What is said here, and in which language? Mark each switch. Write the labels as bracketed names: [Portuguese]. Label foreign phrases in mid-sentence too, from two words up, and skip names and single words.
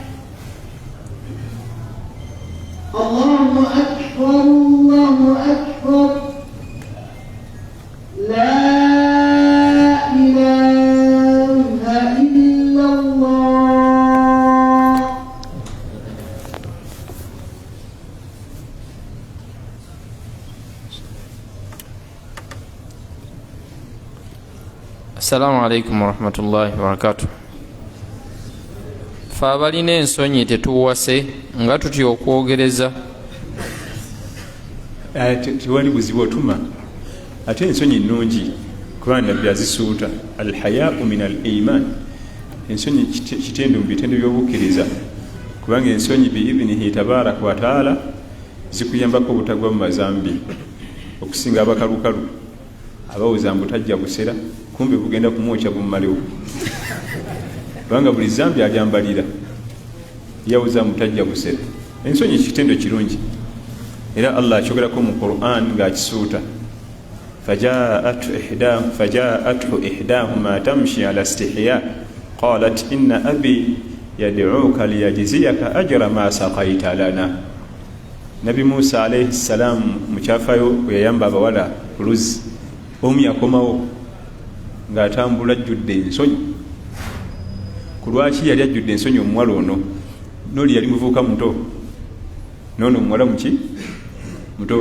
[Arabic] الله أكبر، الله أكبر، لا إله إلا الله. السلام عليكم ورحمة الله وبركاته. [Ganda] Fe abalina ensonyi tetuwase nga tutya okwogereza? Tewali buzibu otuma, ate ensonyi nnungi kubanga Nabbi azisuuta. [Arabic] الحياء من الإيمان, [Ganda] ensonyi kitendo mu bitendo by'obukkiriza, kubanga ensonyi [Arabic] بإذنه تبارك وتعالى [Ganda] zikuyambako obutagwa mu mazambi okusinga abakalukalu abawuza mbu tajja busera, kumbe kugenda kumwokya bumumalewo, kubanga buli zambi alyambalira yawuza mbu tajja busera. Ensonyi kitendo kirungi, era Allah akyogerako mu Qur'an ng'akisuuta. [Arabic] فجاءته إحداهما تمشي على استحياء قالت إن أبي يدعوك ليجزيك أجر ما سقيت لنا. [Ganda] Nabi Musa [Arabic] عليه السلام [Ganda] mukyafayo yayamba abawala luz, omu yakomawo ng'atambula ajjudde ensonyi. Ku lwaki yali ajjudde ensonyi omuwala ono? Noli yali muvuuka muto, noono omuwala muki muto.